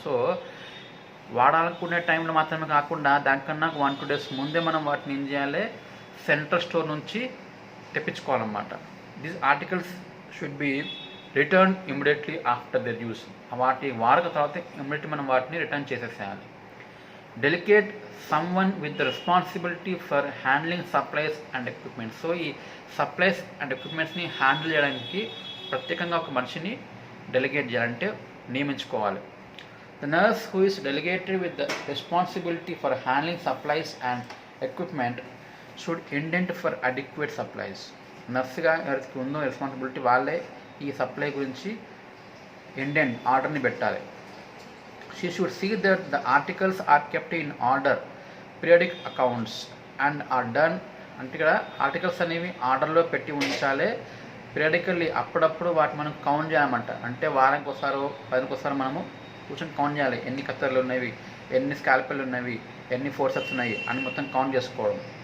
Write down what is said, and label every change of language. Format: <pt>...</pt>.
<te>So వాడాలనుకునే టైంలో మాత్రమే కాకుండా దానికన్నా</te> <en>1-2 days</en> <te>ముందే మనం వాటిని ఏం చేయాలి, సెంట్రల్ స్టోర్ నుంచి తెప్పించుకోవాలన్నమాట.</te> <en>These articles should be return immediately after their use.</en> <te>వాటి వాడక తర్వాత ఇమ్మీడియట్లీ మనం వాటిని return చేసేసేయాలి.</te> <en>Delegate someone with the responsibility for handling supplies and equipment.</en> <te>So ఈ సప్లైస్ అండ్ ఎక్విప్మెంట్స్ని హ్యాండిల్ చేయడానికి ప్రత్యేకంగా ఒక మనిషిని డెలిగేట్ చేయాలంటే నియమించుకోవాలి.</te> <en>The nurse who is delegated with the responsibility for handling supplies and equipment should indent for adequate supplies.</en> <te>నర్స్గా ఎవరికి ఉందో responsibility వాళ్ళే ఈ సప్లై గురించి ఇండెంట్ ఆర్డర్ని పెట్టాలి.</te> <en>She should see that the articles are kept in order, periodic accounts and are done.</en> <te>అంటే ఇక్కడ articles అనేవి ఆర్డర్లో పెట్టి ఉంచాలి. పీరియాడికల్లీ అప్పుడప్పుడు వాటి మనం కౌంట్ చేయాలన్నమాట. అంటే వారానికి ఒకసారి 10కి ఒకసారి మనము కూర్చొని కౌంట్ చేయాలి. ఎన్ని కత్తర్లు ఉన్నవి, ఎన్ని స్కాల్పెల్ ఉన్నవి, ఎన్ని ఫోర్సెప్స్ ఉన్నాయి అని మొత్తం కౌంట్ చేసుకోవడం.</te>